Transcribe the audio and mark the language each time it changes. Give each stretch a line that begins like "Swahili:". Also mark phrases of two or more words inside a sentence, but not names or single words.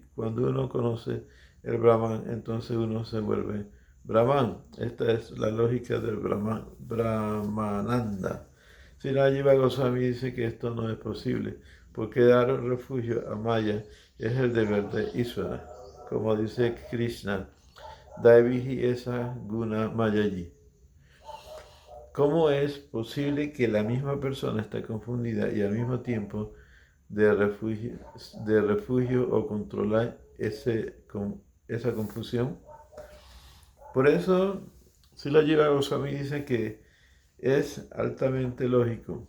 Spanish: Cuando uno conoce el Brahman, entonces uno se vuelve Brahman. Esta es la lógica del Brahmananda. Srila Jiva Goswami dice que esto no es posible, porque dar refugio a Maya es el deber de Ishvara, como dice Krishna,
Sanskrit: दैवीहि एषा गुण मयायि.
Spanish: ¿Cómo es posible que la misma persona esté confundida y al mismo tiempo de refugio o controlar esa confusión? Por eso, Srila Jiva Goswami dice que es altamente lógico.